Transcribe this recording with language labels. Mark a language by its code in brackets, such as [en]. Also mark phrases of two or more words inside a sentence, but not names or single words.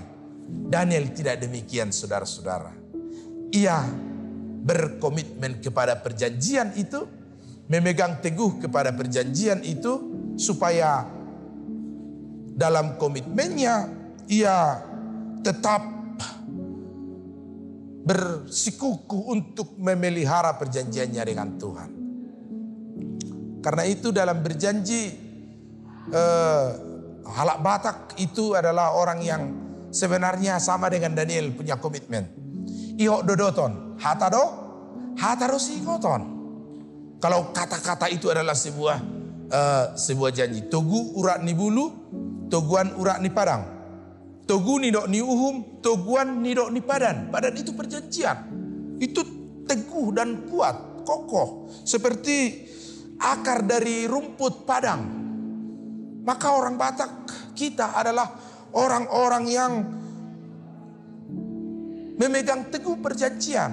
[id] Daniel tidak demikian, saudara-saudara. Ia berkomitmen kepada perjanjian itu, memegang teguh kepada perjanjian itu, supaya dalam komitmennya ia tetap bersikukuh untuk memelihara perjanjiannya dengan Tuhan. Karena itu dalam berjanji, [bbc] Halak Batak [id] itu adalah orang yang sebenarnya sama dengan Daniel punya komitmen. [bbc] Ihok dodoton, hataro sikoton. [id] Kalau kata-kata itu adalah sebuah janji. [bbc] Togu urat ni bulu, toguan urat ni padang. Togu ni dok ni uhum, toguan ni dok ni padan. [id] Padan itu perjanjian. Itu teguh dan kuat, kokoh. Seperti akar dari rumput padang. Maka orang Batak kita adalah orang-orang yang memegang teguh perjanjian.